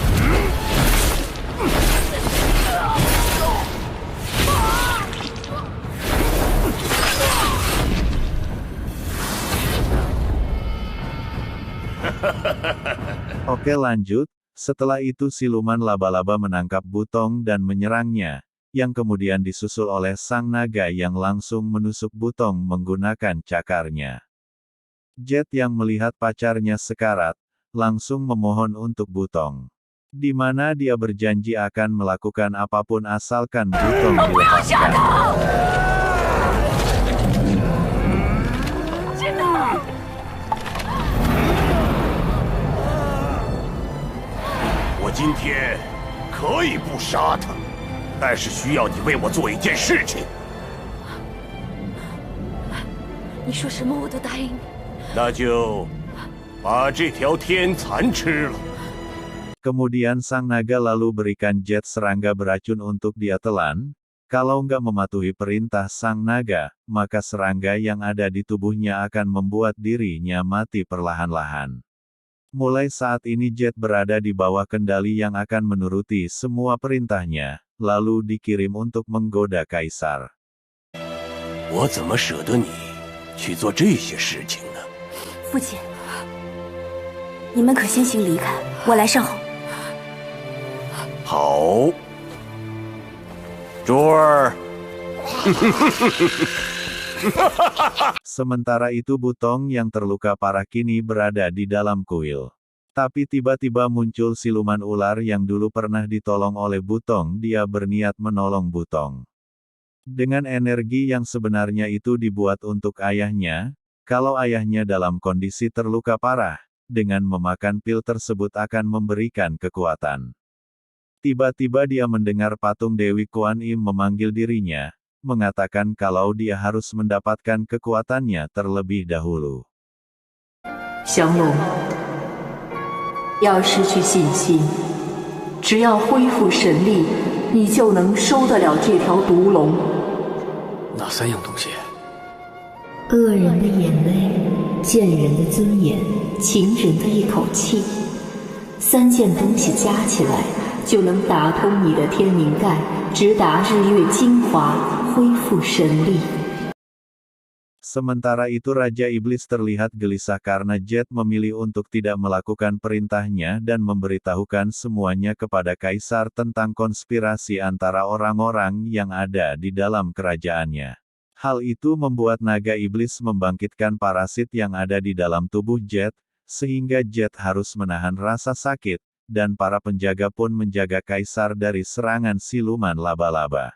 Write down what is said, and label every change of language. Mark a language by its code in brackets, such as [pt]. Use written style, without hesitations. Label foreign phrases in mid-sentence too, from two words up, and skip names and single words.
[id] Oke lanjut, setelah itu siluman laba-laba menangkap Butong dan menyerangnya, yang kemudian disusul oleh sang naga yang langsung menusuk Butong menggunakan cakarnya. Jet yang melihat pacarnya sekarat, langsung memohon untuk Butong. Di mana dia berjanji akan melakukan apapun asalkan Butong dilepaskan. [zh] 我今天可以不杀他，但是需要你为我做一件事情。你说什么我都答应你。那就把这条天蚕吃了。 [id] Kemudian sang naga lalu berikan Jet serangga beracun untuk dia telan. Kalau nggak mematuhi perintah sang naga, maka serangga yang ada di tubuhnya akan membuat dirinya mati perlahan-lahan. Mulai saat ini Jet berada di bawah kendali yang akan menuruti semua perintahnya, lalu dikirim untuk menggoda Kaisar. [zh] 我怎么舍得你去做这些事情呢？父亲，你们可先行离开，我来善后。好，珠儿。 [id] Sementara itu Butong yang terluka parah kini berada di dalam kuil. Tapi tiba-tiba muncul siluman ular yang dulu pernah ditolong oleh Butong. Dia berniat menolong Butong. Dengan energi yang sebenarnya itu dibuat untuk ayahnya, kalau ayahnya dalam kondisi terluka parah, dengan memakan pil tersebut akan memberikan kekuatan. Tiba-tiba dia mendengar patung Dewi Kuan Im memanggil dirinya, mengatakan kalau dia harus mendapatkan kekuatannya terlebih dahulu. [zh] 降龙，要失去信心，只要恢复神力，你就能收得了这条毒龙。哪3样东西？恶人的眼泪，贱人的尊严，情人的一口气，3件东西加起来，就能打通你的天灵盖，直达日月精华，恢复神力。 [id] Sementara itu Raja Iblis terlihat gelisah karena Jet memilih untuk tidak melakukan perintahnya dan memberitahukan semuanya kepada Kaisar tentang konspirasi antara orang-orang yang ada di dalam kerajaannya. Hal itu membuat naga iblis membangkitkan parasit yang ada di dalam tubuh Jet, sehingga Jet harus menahan rasa sakit, dan para penjaga pun menjaga Kaisar dari serangan siluman laba-laba.